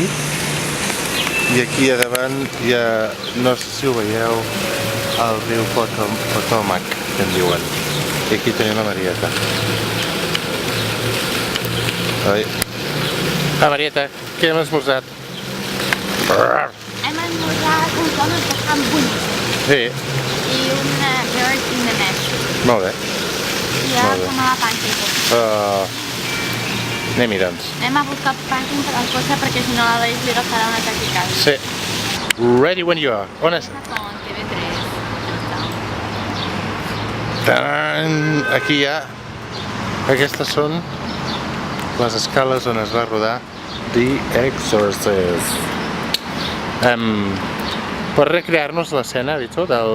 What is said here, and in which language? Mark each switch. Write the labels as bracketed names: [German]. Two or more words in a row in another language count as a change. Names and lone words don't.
[Catalan] I aquí a davant hi ha, no sé si ho veieu, el riu Potomac, que en diuen. I aquí tenim la Marieta. Oi. Ah, Marieta, què hem esmorzat? Hem esmorzat un dones de ham boníssim. Sí, I una [English] bird in the nest. [Catalan] molt bé. I ara Molt bé. som a la pancake. Anem-hi, doncs. Anem a buscar pancake per al cotxe perquè si no la Deix li agafarà una taquicàrdia. Sí. [English] Ready when you are. [Catalan] On és? Con TV3. Tan! Aquí hi ha... Aquestes són les escales on es va rodar The Exorcist. Per recrear-nos l'escena, Bicho, del...